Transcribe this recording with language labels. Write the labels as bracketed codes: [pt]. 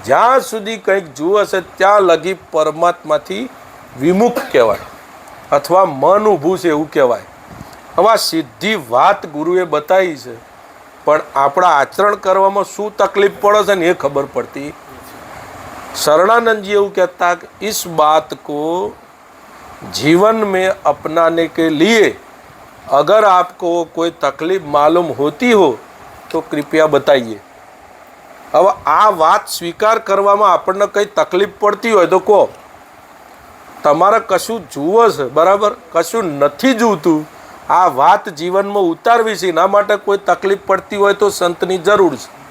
[gu] જ્યાં સુધી કંઈક જુએ છે ત્યાં લગી પરમાત્માથી વિમુખ કહેવાય, અથવા મન ઊભું છે એવું કહેવાય. હવે આ સીધી વાત ગુરુએ બતાવી છે, પણ આપણા આચરણ કરવામાં શું તકલીફ પડે છે ને એ ખબર પડતી. [hi] शरणानंद जी कहता कि इस बात को जीवन में अपनाने के लिए अगर आपको कोई तकलीफ मालूम होती हो तो कृपया बताइए. [gu] अब आ बात स्वीकार કરવામાં આપણને કંઈ તકલીફ પડતી હોય તો કહો. તમારે કશું જુઓ છે બરાબર, કશું નથી જોતું, આ વાત જીવનમાં ઉતારવી છે, એના માટે કોઈ તકલીફ પડતી હોય તો સંતની જરૂર છે.